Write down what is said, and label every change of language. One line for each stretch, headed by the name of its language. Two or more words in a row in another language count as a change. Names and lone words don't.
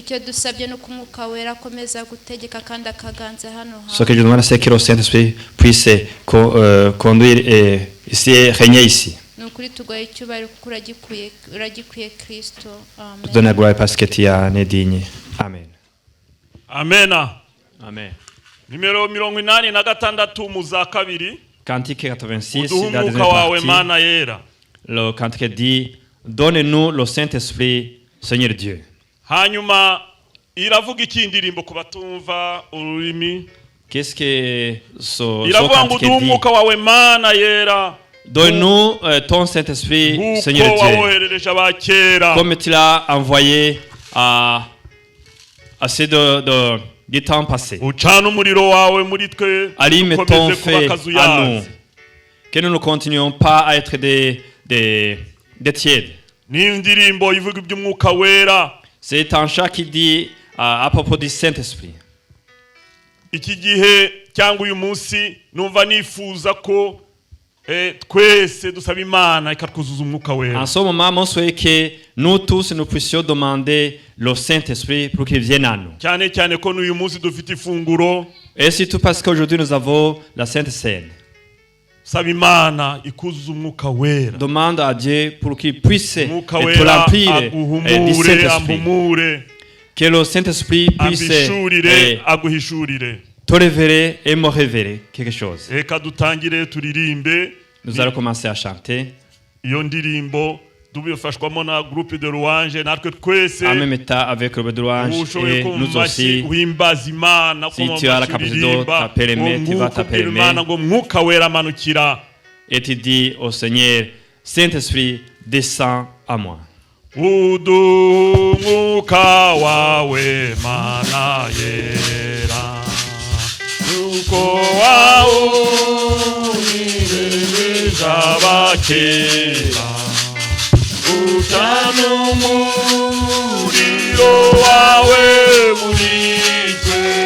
French: Ce que je demande, c'est que le Saint-Esprit puisse conduire ici et régner ici. Je donne la gloire parce que tu es digne. Amen. Amen. Amen.
Kinyarwanda: Numéro 86 mu za kabiri.
French: Cantique 86 dans la deuxième partie. Le cantique dit: donne-nous le Saint-Esprit, Seigneur Dieu.
Kinyarwanda: Hanyuma iravuga iki indirimbo ku batumva ururimi
French: Qu'est-ce que ce
Kinyarwanda: iravuga ngo
French: cantique
Kinyarwanda: duhe
French: dit?
Kinyarwanda: umwuka wawe mana yera
French: Donne-nous ton Saint-Esprit,
Kinyarwanda: nk'uko
French: Seigneur Dieu,
Kinyarwanda: wawoherereje abakera
French: comme tu l'as envoyé à ceux du temps passé.
Kinyarwanda: ucana umuriro wawe muri twe
French: Allume ton
Kinyarwanda: ukomeze kuba
French: feu
Kinyarwanda: akazuyazi.
French: à nous. Que nous ne continuions pas à être des tièdes.
Kinyarwanda: n'indirimbo ivuga iby'umwuka wera.
French: C'est un chant qui dit à propos du Saint-Esprit.
Kinyarwanda: Iki gihe cyangwa uyu munsi numva nifuza ko twese dusaba Imana ikatwuzuza umwuka wera.
French: En ce moment, mon souhait que nous tous nous puissions demander le Saint-Esprit pour qu'il vienne à nous.
Kinyarwanda: cyane cyane ko n'uyu munsi dufite ifunguro.
French: Et surtout parce qu'aujourd'hui nous avons la Sainte Seine.
Kinyarwanda: Saba Imana ikuzuza umwuka wera.
French: Demande à Dieu pour qu'il puisse
Kinyarwanda: Umwuka
French: te
Kinyarwanda: wera
French: remplir du
Kinyarwanda: aguhumure
French: Saint-Esprit.
Kinyarwanda: ambumure
French: Que le Saint-Esprit puisse
Kinyarwanda: ambishurire aguhishurire.
French: te révéler et me révéler quelque chose.
Kinyarwanda: Reka dutangire turirimbe.
French: Nous allons commencer à chanter.
Kinyarwanda: Iyo ndirimbo dubifashwamo na
French: groupe de louange
Kinyarwanda: natwe twese.
French: En même temps avec le louange et nous aussi.
Kinyarwanda: Uhimbaza Imana
French: Si tu as la capacité de t'appeler, tu vas t'appeler.
Kinyarwanda: ngo mwuka wera manukira.
French: Et tu dis au Seigneur, Saint-Esprit, descends à moi.
Kinyarwanda: Udu mwuka wawe mana yera. Uko wawunireresha abakera. Ucana umuriro wawe muri twe.